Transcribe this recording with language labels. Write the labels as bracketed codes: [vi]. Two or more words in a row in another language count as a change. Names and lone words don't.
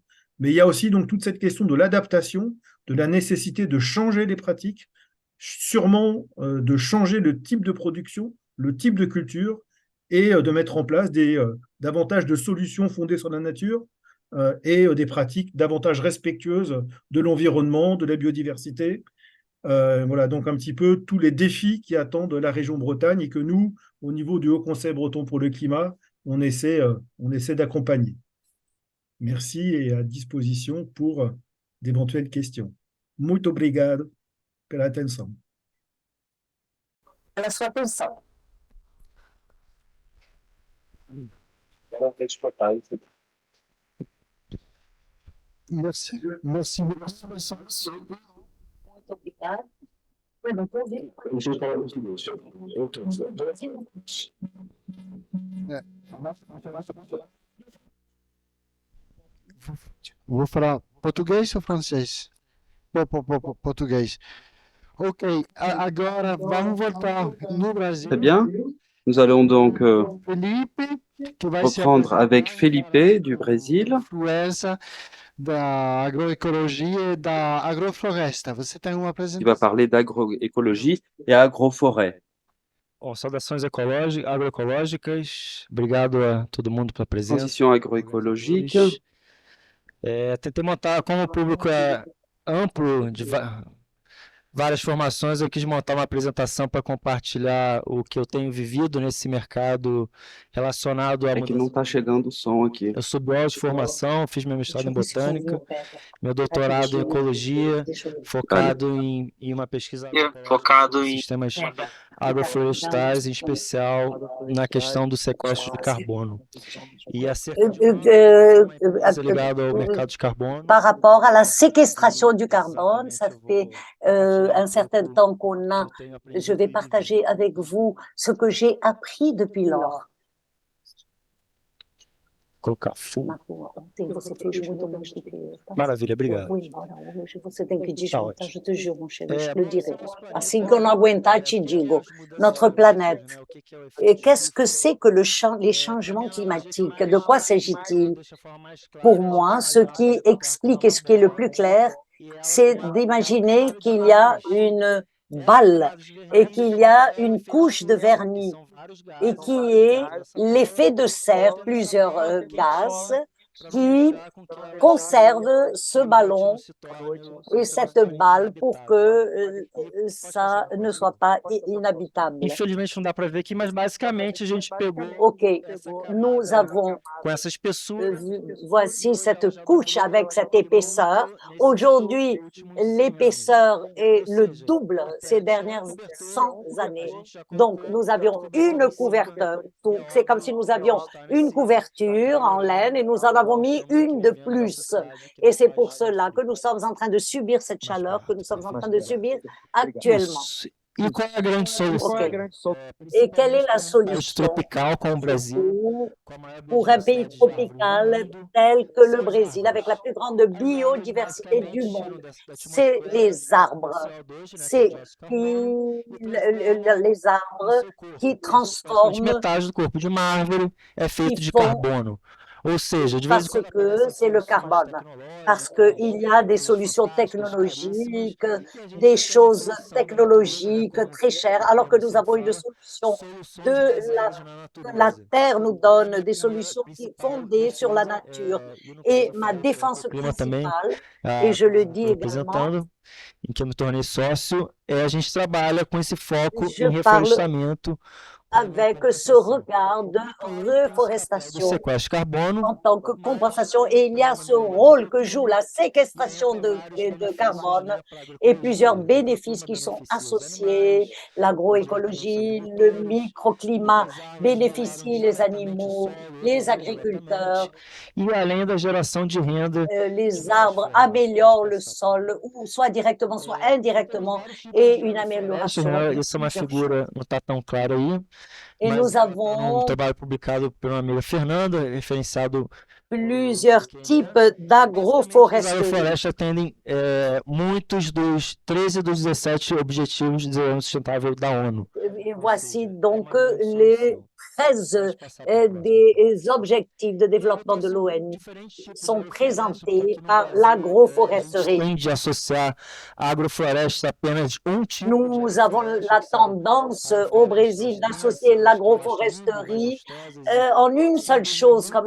[fr] Mais il y a aussi donc toute cette question de l'adaptation, de la nécessité de changer les pratiques, sûrement de changer le type de production, le type de culture, et de mettre en place davantage de solutions fondées sur la nature et des pratiques davantage respectueuses de l'environnement, de la biodiversité. Voilà donc un petit peu tous les défis qui attendent la région Bretagne et que nous, au niveau du Haut Conseil breton pour le climat, on essaie d'accompagner. Merci et à disposition pour d'éventuelles questions. [pt] Muito obrigado pela atenção. Pela sua atenção. [fr] Merci. Merci beaucoup. [pt] Muito obrigada. Eu não estou ouvindo. Vou falar português ou francês? Português. Ok, agora vamos voltar no Brasil. [fr] Très bien. Nous allons donc [pt] Felipe, que vai se [fr] reprendre avec [pt] apresentar [fr] Felipe du Brésil. [pt] Influência da agroecologia e da agrofloresta. Você tem uma [fr] Il va [pt] apresentação. [fr] parler d'agroécologie et agroforêt. [pt] Bom, saudações agroecológicas. Obrigado a todo mundo pela presença. [fr] Transition agroécologique. [pt] Tentei montar, como o público é amplo, de várias formações, eu quis montar uma apresentação para compartilhar o que eu tenho vivido nesse mercado relacionado à É que não mudança. está chegando o som aqui. Eu sou biólogo de formação, fiz meu mestrado em botânica, meu doutorado em ecologia, focado em uma pesquisa Focado em sistemas agroflorestais, em especial na questão do sequestro de carbono. E acerca de ligado ao mercado de carbono. [fr] Par rapport à la séquestration du carbone, ça fait un certain temps qu'on a. Je vais partager avec vous ce que j'ai appris depuis lors. [pt] colocar full. Marco, ontem você fez muito mais do que eu, tá? Maravilha, Eu obrigado. vou embora hoje, você tem que desmontar, ótimo. [fr] je te jure, mon chéri, je [pt] É, [fr] te le [pt] bom, [fr] dirai. [pt] nosso planeta, Assim que eu não aguentar, te por que digo. as mudanças [fr] Notre [pt] climáticas, [fr] planète. [pt] né? O que que é o [fr] Et [pt] efeito [fr] qu'est-ce que [pt] estufa? [fr] c'est que les [pt] Para [fr] changements [pt] mim, o jeito [fr] climatiques? [pt] mais [fr] De quoi [pt] que [fr] s'agit-il? [pt] deixa a forma mais [fr] Pour [pt] clara, [fr] moi, ce [pt] imaginar [fr] qui [pt] que a Terra é [fr] explique et [pt] uma [fr] ce qui est le plus [pt] bola [fr] clair, [pt] e ela [fr] c'est [pt] tem [fr] d'imaginer [pt] vários [fr] qu'il y a [pt] lados. [fr] une [pt] Essas [fr] balle [pt] camadas [fr] et [pt] vermelhas [fr] qu'il y a [pt] é o [fr] une [pt] efeito [fr] couche de [pt] estufa, que [fr] vernis [pt] são vários [fr] et [pt] gases [fr] qui est [pt] dessa bola [fr] l'effet de serre, [pt] batendo nessa [fr] plusieurs [pt] bola [fr] gaz [pt] quentinha para não [fr] qui [pt] deixar com que ela [fr] conservent ce [pt] noite não [fr] ballon [pt] se torne [fr] et [pt] se [fr] cette [pt] torne [fr] balle pour que [pt] inabitável. Pode [fr] ça [pt] passar, [fr] ne [pt] pode [fr] soit pas inhabitable. [pt] Infelizmente não dá para ver aqui, mas basicamente a gente pegou [fr] Ok, [pt] essa [fr] nous [pt] camada [fr] avons [pt] com essa espessura. [fr] voici [pt] E hoje ela [fr] cette [pt] já [fr] couche [pt] dobrou [fr] avec cette épaisseur. [pt] muito nesse [fr] Aujourd'hui, [pt] últimos 100 [fr] l'épaisseur [pt] anos. [fr] est [pt] Ou [fr] le [pt] seja, [fr] double ces [pt] tinha [fr] dernières [pt] cobertura, [fr] 100 [pt] a [fr] années. [pt] gente já [fr] Donc, [pt] colocou [fr] nous avions [pt] cobertura [fr] une [pt] em cima, [fr] couverture. [pt] e é [fr] C'est comme [pt] óbvio [fr] si nous [pt] que [fr] avions [pt] está em [fr] une [pt] cima, está [fr] couverture en laine et nous en avons [pt] melhorando. [fr] mis [pt] Estamos aqui [fr] une de [pt] vivendo a [fr] plus. [pt] sociedade que [fr] Et [pt] não [fr] c'est [pt] faz [fr] pour cela que [pt] sentido. [fr] nous sommes en train de subir cette [pt] Mais [fr] chaleur que nous sommes en [pt] perto, [fr] train de subir actuellement. [pt] Isso. E qual é a grande solução? [fr] Ok. Et quelle est la [pt] Principalmente para um país [fr] solution [pt] tropical como o Brasil, com a maior [fr] pour un pays [pt] biodiversidade de árvores do [fr] tropical [pt] mundo, [fr] tel que le [pt] são as [fr] Brésil, avec la [pt] árvores. [fr] plus grande [pt] As árvores [fr] biodiversité du [pt] basicamente [fr] monde? [pt] tiram da [fr] C'est [pt] atmosfera [fr] les arbres, [pt] CO2, né, que é o [fr] c'est [pt] dióxido de carbono, e [fr] les [pt] transformam no [fr] arbres [pt] seu corpo. [fr] qui [pt] Praticamente [fr] transforment, [pt] metade do corpo de uma árvore é [fr] qui [pt] feito de [fr] font [pt] carbono. Ou seja, de vez em [fr] parce [pt] quando [fr] que [pt] aparecem [fr] c'est le [pt] soluções [fr] carbone, parce qu'il y a des [pt] tecnológicas, [fr] solutions [pt] fantásticas, caríssimas, [fr] technologiques, [pt] e a gente [fr] des [pt] já tem uma [fr] choses [pt] solução da natureza, né? [fr] technologiques très chères, alors que [pt] Como [fr] nous [pt] se [fr] avons une [pt] fala, [fr] solution [pt] soluções [fr] de [pt] baseadas na [fr] que la [pt] natureza. [fr] Terre nous [pt] E a [fr] donne, [pt] minha [fr] des [pt] primeira [fr] solutions qui [pt] principal [fr] fondées sur la [pt] defesa, [fr] nature. [pt] e no [fr] Et [pt] caso [fr] ma [pt] foi [fr] défense [pt] o clima também, [fr] principale, et [pt] a [fr] je le [pt] empresa que [fr] dis [pt] estou [fr] également, [pt] representando, em que eu me tornei sócio, a gente trabalha com esse foco [fr] je [pt] em [fr] parle [pt] reflorestamento como uma [fr] avec ce [pt] compensação. [fr] regard de [pt] E claro, tem esse papel do [fr] reforestation [pt] sequestro de carbono, [fr] en tant que [pt] mas [fr] compensation. Et [pt] o [fr] il y a [pt] problema [fr] ce [pt] do [fr] rôle que joue [pt] monocultura [fr] la [pt] e [fr] séquestration [pt] entra vários [fr] de [pt] benefícios, [fr] carbone [pt] né, para a [fr] et plusieurs [pt] agroecologia. [fr] bénéfices [pt] Microclima [fr] qui sont [pt] beneficia os [fr] associés. [pt] animais, os agricultores são [fr] L'agroécologie, le [pt] agricultores, [fr] microclimat [pt] muitas árvores melhoram [fr] bénéficient les [pt] diretamente o [fr] animaux, [pt] solo, [fr] les [pt] evoluem diretamente, [fr] agriculteurs. [pt] e além da geração de renda de [fr] Les [pt] várias [fr] arbres [pt] formas. Pode [fr] améliorent le [pt] passar, por favor. [fr] sol, ou soit directement, soit [pt] Então temos [fr] indirectement, [pt] vários tipos [fr] et [pt] de [fr] une [pt] agroflorestas, [fr] amélioration [pt] né? [fr] de [pt] Essa é uma [fr] plusieurs choses. [pt] figura, não está tão clara aí, [fr] Et [pt] mas [fr] nous [pt] ela está num [fr] avons [pt] trabalho publicado por uma amiga Fernanda, referenciado [fr] plusieurs [pt] por quem [fr] types [pt] é. Basicamente, as [fr] d'agroforesterie. [pt] agroflorestas atendem muitos dos 13 dos 17 Objetivos de Desenvolvimento Sustentável da ONU. [fr] Et [pt] Ou [fr] voici [pt] seja, é [fr] donc [pt] uma grande [fr] les [pt] solução. [fr] 13 [pt] Pode passar para a próxima, por favor. [fr] des objectifs de [pt] E eu [fr] développement de [pt] trouxe [fr] l'ONU [pt] diferentes tipos de [fr] sont [pt] agrofloresta, porque [fr] présentés [pt] aqui no [fr] par [pt] Brasil a gente [fr] l'agroforesterie. [pt] tende a associar a agrofloresta a apenas um tipo de [fr] Nous avons [pt] agrofloresta, [fr] la [pt] que são [fr] tendance au [pt] agroflorestas [fr] Brésil d'associer [pt] densas, florestas lindas, mais [fr] l'agroforesterie [pt] vistosas e [fr] en une seule chose, comme